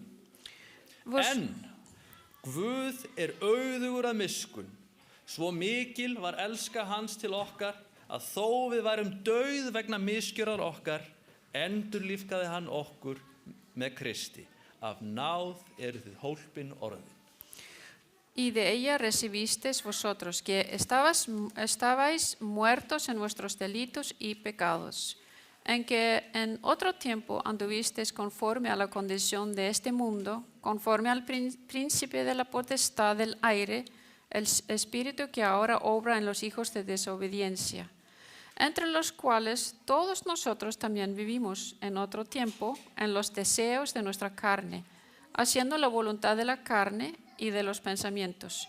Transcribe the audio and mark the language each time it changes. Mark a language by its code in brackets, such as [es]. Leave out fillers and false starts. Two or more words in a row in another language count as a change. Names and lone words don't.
[is] En Guð auðugur að miskunn, svo mikil var elska hans til okkar að þó við værum dauð vegna misgjörðar okkar, endurlífgaði hann okkur með Kristi. Af náð þið hólpin orðin. [es] Y de ella recibisteis vosotros, que estabais muertos en vuestros delitos y pecados, en que en otro tiempo anduvisteis conforme a la condición de este mundo, conforme al príncipe de la potestad del aire, el espíritu que ahora obra en los hijos de desobediencia, entre los cuales todos nosotros también vivimos en otro tiempo en los deseos de nuestra carne, haciendo la voluntad de la carne y de los pensamientos.